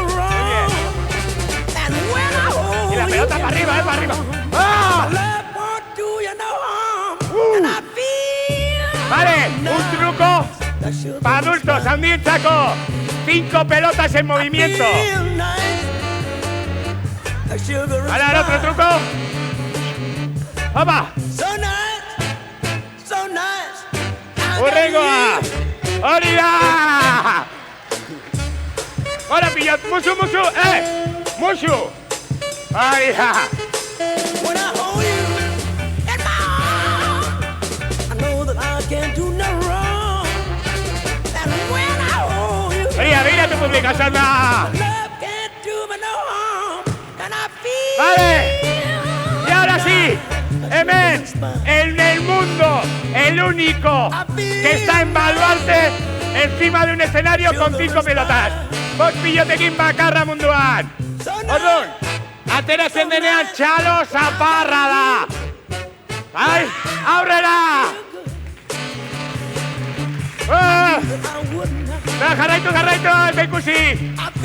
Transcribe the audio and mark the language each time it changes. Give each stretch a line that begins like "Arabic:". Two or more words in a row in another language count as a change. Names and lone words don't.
Spanish: Y la pelota para arriba, para arriba. ¡Ah! Vale, un truco para adultos, handientzako. 5 pelotas en movimiento. Vale, ahora otro truco.
Basque: ¡Opa! ¡Urrengoa! ¡Hori da! ¡Hora, pillat! ¡Musu! ¡Musu!
Spanish: ¡Ahí da! Mira tu pública, Sandra. Vale. Y ahora sí, Hemen, en el mundo, el único que está en Baluarte encima de un escenario con 5 pelotas.
Basque: Bost pilotekin bakarra munduan. Orduan, ateratzen denean txalo zaparra da. Bai, aurrera! Jarraitu, eta ikusi!